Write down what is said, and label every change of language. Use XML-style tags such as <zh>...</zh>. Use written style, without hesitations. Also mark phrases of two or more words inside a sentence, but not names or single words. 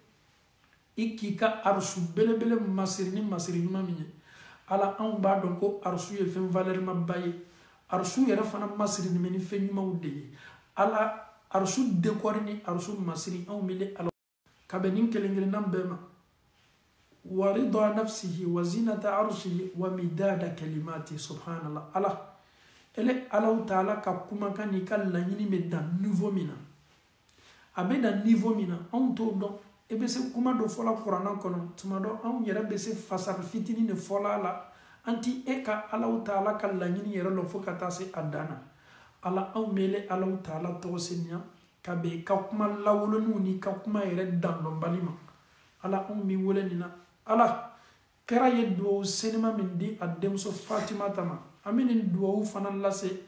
<bm>i k'i ka arusu belebele masiri ni masiri ɲuman min ye ala anw b'a dɔn ko arusu ye fɛn valeur ba ye arusu yɛrɛ fana masiri ni ni fɛn ɲumanw de ye ala arusu décoré ni arusu masiri anw bile ala ka bɛn nin kelen kelenna bɛɛ ma</bm> <ar>ورضا نفسه وزنة عرشه ومداد كلماته سبحان الله</ar> <bm>ala ele alaw taala ka kumakan ni ka laɲini bɛ dan niveau min na a bɛ dan niveau min na anw t'o dɔn e bɛ se kuma dɔ fɔla kuranna kɔnɔ tuma dɔ anw yɛrɛ bɛ se fasari fitinin de fɔla la an ti e ka alaw taala ka laɲini yɛrɛ lɔ fo ka taa se a dan na ala anw mele alaw taala tɔgɔ seniya ka bɛn ka kuma lawoloninw ni ka kuma yɛrɛ dandɔnbali ma ala anw b'i wele nin na ala kɛra ye duwawu senima min di a denmuso fatimata ma an bɛ nin duwawu fana lase</bm>